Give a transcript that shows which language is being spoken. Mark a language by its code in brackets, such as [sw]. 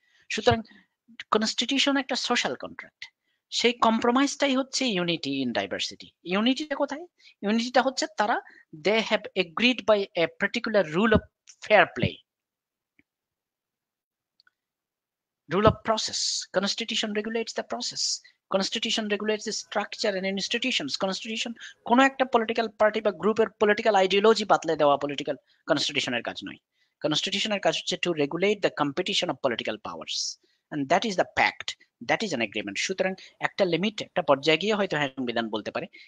[bn] সুতরাং কনস্টিটিউশন একটা social contract. সেই কম্প্রোমাইজটাই হচ্ছে ইউনিটি ইন ডাইভার্সিটি। ইউনিটিটা কোথায়? ইউনিটিটা হচ্ছে তারা [en] They have agreed by a particular rule of fair play, rule of process. Constitution regulates the process. Constitution regulates the structure and institutions. [bn] Constitution কোনো একটা political party বা গ্রুপের political ideology বাতলে দেওয়া political কনস্টিটিউশনের কাজ নয়। কনস্টিটিউশনের কাজ হচ্ছে [en] To regulate the competition of political powers, and that is the pact, that is an agreement. [bn] সুতরাং একটা লিমিট, একটা পর্যায়ে গিয়ে হয়তো হ্যাঁ সংবিধান বলতে পারে।